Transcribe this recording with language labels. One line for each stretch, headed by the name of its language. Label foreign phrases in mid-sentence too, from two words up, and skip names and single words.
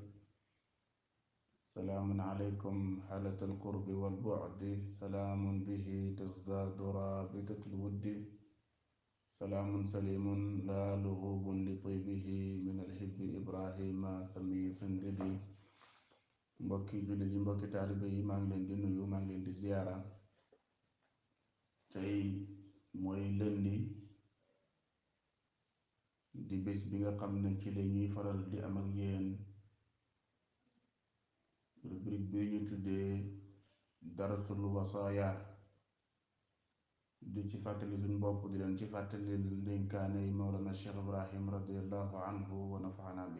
Arabic: سلام عليكم حالة القرب والبعد، سلام به تزداد رابطة الود، سلام سليم لا لغوب لطيبه من الحب إبراهيم سمي سنددي.
Wolof: mbokki jullit yi, mbokki taalibe yi, maa ngi leen di nuyu, maa ngi leen di ziyaara. tey mooy lëndi di bés bi nga xam ne ci la ñuy faral di am ak yéen rubrique bi ñu tuddee darasul wasaaya, di ci fàttali suñ bopp, di leen ci fàttali ndénkaane yi Mawlana Cheikh Ibrahim
Arabic: رضي الله عنه ونفعنا
Wolof: bi.